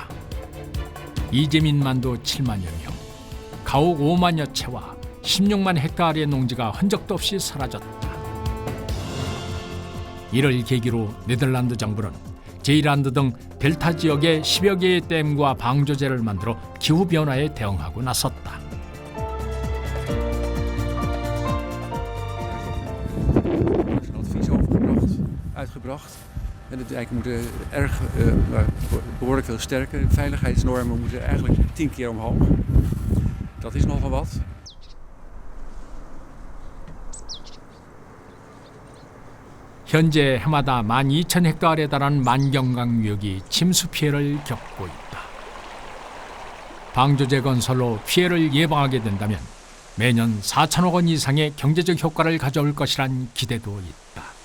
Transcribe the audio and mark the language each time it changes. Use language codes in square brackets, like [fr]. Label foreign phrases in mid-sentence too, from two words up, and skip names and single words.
[ko] 이재민만도 7만여 명, 가옥 5만여 채와 16만 헥타르의 농지가 흔적도 없이 사라졌다. 이를 계기로 네덜란드 정부는 제일란드 등 델타 지역에 10여 개의 댐과 방조제를 만들어 기후변화에 대응하고 나섰다. [nl] Uitgebracht. En de dijken moeten erg, behoorlijk veel sterker. Veiligheidsnormen moeten eigenlijk 10 keer omhoog. Dat is nogal wat. [ko] 현재 해마다 12,000헥타르에 달하는 만경강유역이 침수 피해를 겪고 있다. 방조제 건설로 피해를 예방하게 된다면 매년 4천억 원 이상의 경제적 효과를 가져올 것이란 기대도 있다.